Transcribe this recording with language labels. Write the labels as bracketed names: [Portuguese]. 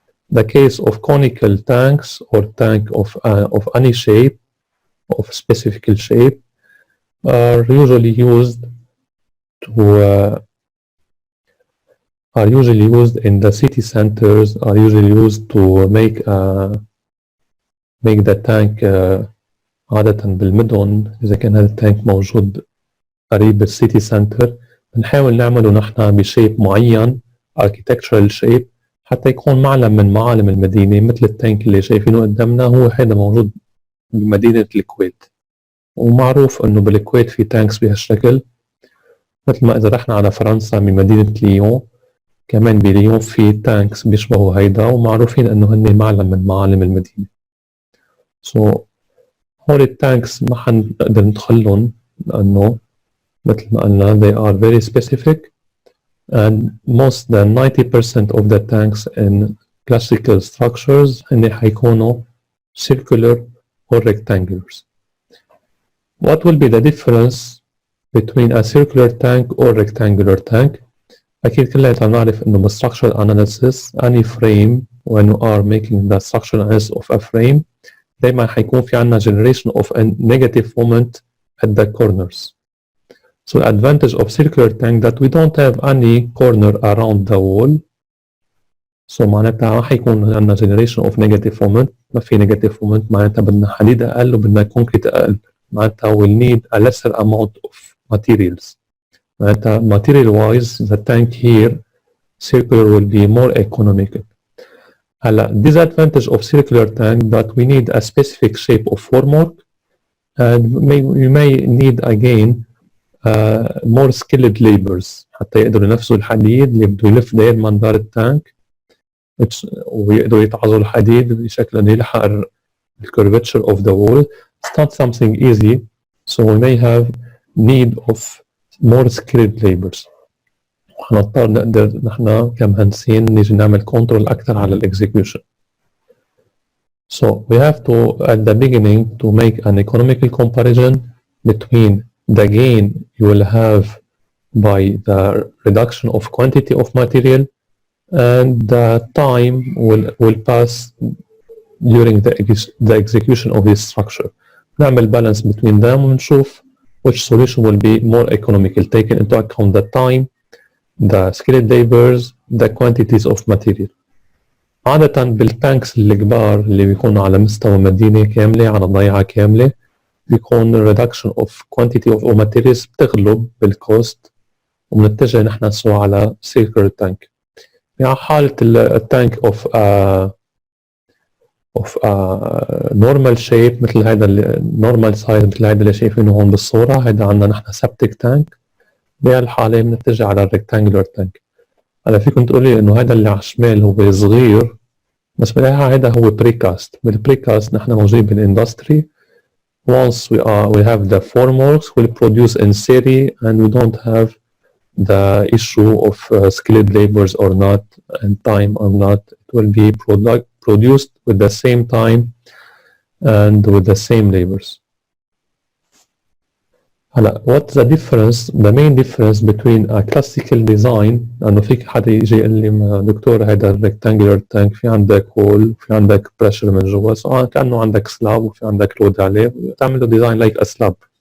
[English] The case of conical tanks or tank of any shape, of specific shape, are usually used in the city centers, are usually used to make the tank [Arabic] عادة بالمدن. إذا كان هذا التانك موجود قريب بالسيتي سنتر بنحاول نعمله نحن بشيب معين [English] architectural shape [Arabic] حتى يكون معلم من معالم المدينة، مثل التانك اللي شايفينه قدامنا هو هذا موجود بمدينة الكويت، ومعروف إنه بالكويت في تانكس بهالشكل، مثل ما إذا رحنا على فرنسا بمدينة ليون كمان بليون في تانكس بيشبهوا هيدا، ومعروفين إنه هن معلم من معالم المدينة. هول التانكس ما حنقدر ندخلهم لأنه مثل ما قلنا [English] they are very specific, and most than 90% of the tanks in classical structures [Arabic] هن حيكونوا [English] circular or rectangulars. What will be the difference between a circular tank or rectangular tank? [Arabic] أكيد كلنا نعرف إنه ب [English] structural analysis any frame when you are making the structural analysis of a frame [Arabic] دايما حيكون في عنا [English] generation of a negative moment at the corners. So the advantage of circular tank that we don't have any corner around the wall. So [Arabic] معناتها ما حيكون عنا [English] generation of negative moment. [Arabic] ما في negative moment معناتها بدنا حديد أقل وبدنا كونكريت أقل. معناتها [English] we'll need a lesser amount of materials. [Arabic] معناتها [English] material wise the tank here circular will be more economical. Disadvantage of circular tank that we need a specific shape of formwork, and we may need again more skilled laborers [Arabic] حتى يقدروا ينفذوا الحديد اللي بده يلف داير مدار التانك ويقدروا يتعظوا الحديد بشكل انه يلحق [English] the curvature of the wall. It's not something easy, so we may have need of more skilled laborers. [Arabic] هنضطر نقدر نحن كمهندسين نيجي نعمل كنترول أكثر على الإكزيكيوشن. [English] So we have to at the beginning to make an economical comparison between the gain you will have by the reduction of quantity of material and the time will pass during the execution of this structure. [Arabic] نعمل [English] balance between them [Arabic] ونشوف [English] which solution will be more economical, taking into account the time the skilled labors, the quantities of material. [Arabic] عادة بالتانكس الكبار اللي بيكونوا على مستوى مدينة كاملة على ضيعة كاملة بيكون [English] reduction of quantity of materials [Arabic] بتغلب بالكوست وبنتجه نحن نسوى على circular tank. يعني حالة التانك [English] of normal shape [Arabic] مثل هذا [English] normal size [Arabic] مثل هذا اللي شايفينه هون بالصورة، هذا عندنا نحن septic tank. بهالحالة بنتجه على rectangular tank. هلا فيكم تقولوا لي انه هذا اللي على الشمال هو صغير، بس بالحقيقة هذا هو بريكاست. بالبريكاست نحن موجودين بالاندستري. [English] Once we have the formworks, we'll produce in series and we don't have the issue of skilled labors or not and time or not. It will be produced with the same time and with the same labors. [Arabic] هلا [English] what's the difference, the main difference between a classical design؟ [Arabic] لأنه فيك حدا يجي يقول لي دكتور هذا rectangular tank في عندك hole وفي عندك pressure من جوا، سواء كأنه عندك slab وفي عندك load عليه تعمل له [English] design like a slab.